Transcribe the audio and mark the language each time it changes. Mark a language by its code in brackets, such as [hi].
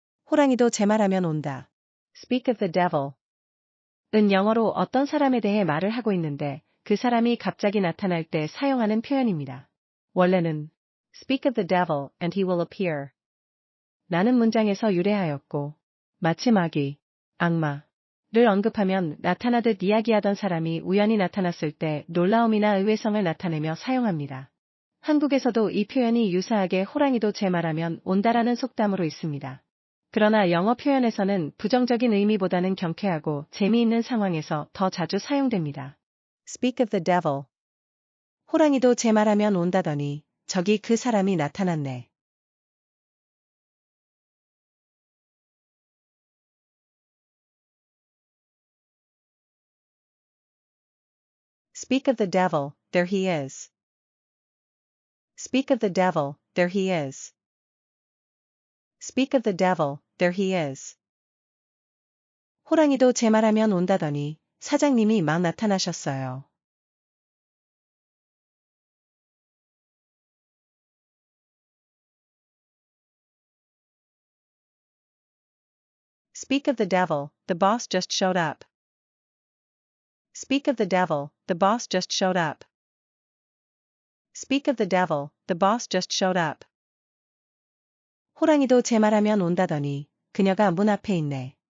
[ko] 호랑이도 제 말하면 온다. [en] Speak of the devil. [ko] 은 영어로 어떤 사람에 대해 말을 하고 있는데 그 사람이 갑자기 나타날 때 사용하는 표현입니다. [en] 원래는 Speak of the devil and he will appear. [ko] 라는 문장에서 유래하였고 마치 마귀, 악마를 언급하면 나타나듯 이야기하던 사람이 우연히 나타났을 때 놀라움이나 의외성을 나타내며 사용합니다. 한국에서도 이 표현이 유사하게 호랑이도 제 말하면 온다라는 속담으로 있습니다. 그러나 영어 표현에서는 부정적인 의미보다는 경쾌하고 재미있는 상황에서 더 자주 사용됩니다. [en] Speak of the devil. [ko] 호랑이도 제 말하면 온다더니 저기 그 사람이 나타났네. [en] Speak of the devil, there he is. Speak of the devil, there he is. Speak of the devil, there he is. [ko] 호랑이도 제 말하면 온다더니 사장님이 막 나타나셨어요. [en] Speak of the devil, the boss just showed up. Speak of the devil, the boss just showed up. Speak of the devil, the boss just showed up. [ko] 호랑이도 제 말하면 온다더니 그녀가 문 앞에 있네.